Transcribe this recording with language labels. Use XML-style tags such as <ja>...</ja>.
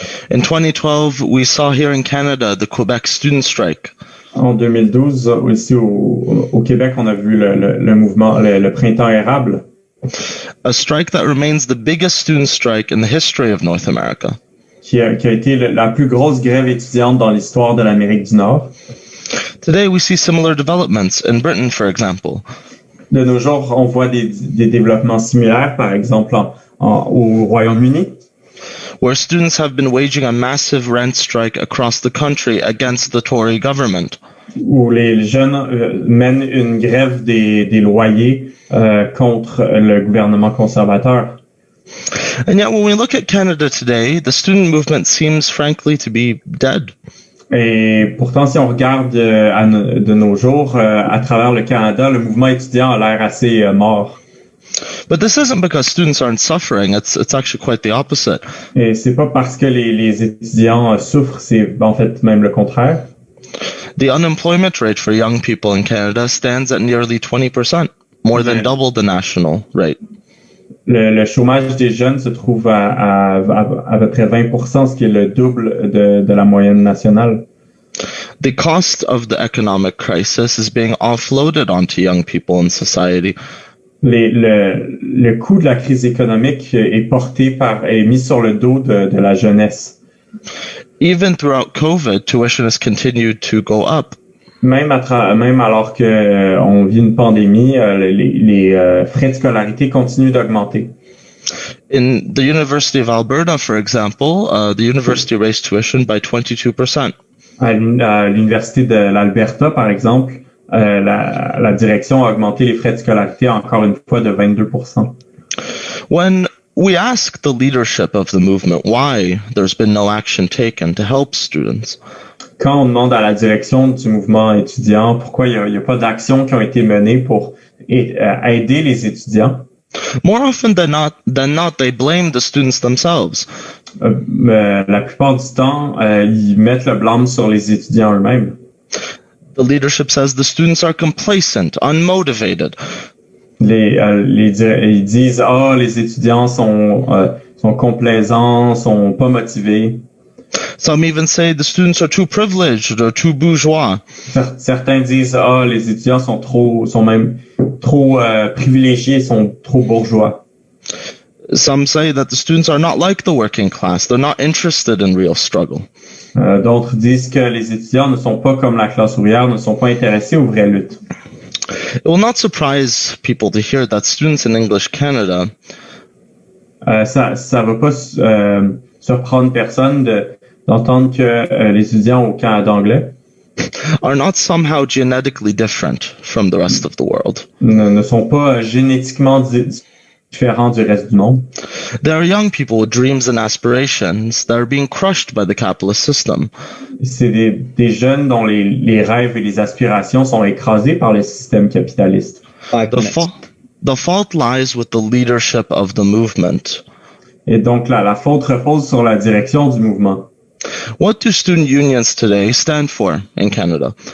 <en>In 2012, we saw here in Canada the Quebec student strike.</en> <fr>En 2012, aussi au Québec, on a vu le mouvement, le printemps érable.</fr> <en>A strike that remains the biggest student strike in the history of North America.</en> <fr>Qui a été la plus grosse grève étudiante dans l'histoire de l'Amérique du Nord.</fr> <en>Today we see similar developments in Britain, for example.</en> <fr>De nos jours, on voit des développements similaires, par exemple au Royaume-Uni,</fr> <en>where students have been waging a massive rent strike across the country against the Tory government.</en> <fr>Où les jeunes mènent une grève des loyers contre le gouvernement conservateur.</fr> <en>And yet when we look at Canada today, the student movement seems frankly to be dead.</en> <fr>Et pourtant, si on regarde de nos jours, à travers le Canada, le mouvement étudiant a l'air assez mort.</fr> <en>But this isn't because students aren't suffering. It's actually quite the opposite.</en> <fr>Et c'est pas parce que les étudiants souffrent, c'est en fait même le contraire.</fr> <en>The unemployment rate for young people in Canada stands at nearly 20%, more than double the national rate.</en> <fr>Le chômage des jeunes se trouve à peu près 20%, ce qui est le double de la moyenne nationale.</fr> <en>The cost of the economic crisis is being offloaded onto young people in society.</en> <fr>Le coût de la crise économique est mis sur le dos de la jeunesse.</fr> <en>Even throughout COVID, tuition has continued to go up.</en> <fr>Même alors que on vit une pandémie, les frais de scolarité continuent d'augmenter.</fr> <en>In the University of Alberta, for example, the university raised tuition by 22%.</en> <fr>À l'université de l'Alberta, par exemple, la direction a augmenté les frais de scolarité encore une fois de 22%.</fr> <en>When we ask the leadership of the movement why there's been no action taken to help students,</en> <fr>quand on demande à la direction du mouvement étudiant pourquoi il y a pas d'actions qui ont été menées pour aider les étudiants,</fr> <en>more often than not, they blame the students themselves.</en> <fr>La plupart du temps, ils mettent le blâme sur les étudiants eux-mêmes.</fr> <en>The leadership says the students are complacent, unmotivated.</en> <fr>Ils disent les étudiants sont complaisants, sont pas motivés.</fr> <en>Some even say the students are too privileged or too bourgeois.</en> <fr>Certains disent les étudiants sont même trop privilégiés, sont trop bourgeois.</fr> <en>Some say that the students are not like the working class. They're not interested in real struggle.</en> <fr>D'autres disent que les étudiants ne sont pas comme la classe ouvrière, ne sont pas intéressés aux vraies luttes.</fr> <en>It will not surprise people to hear that students in English Canada</en> <fr>ça va pas surprendre personne d'entendre que les étudiants au Canada anglais</fr> <en>are not somehow genetically different from the rest of the world.</en> <fr>Ne sont pas génétiquement différents du reste du monde.</fr> <en>There are young people with dreams and aspirations that are being crushed by the capitalist system.</en> <fr>C'est des jeunes dont les rêves et les aspirations sont écrasés par le système capitaliste.</fr> <en>The fault lies with the leadership of the movement.</en> <fr>Et donc la faute repose sur la direction du mouvement.</fr> <en>What do student unions today stand for in Canada?</en>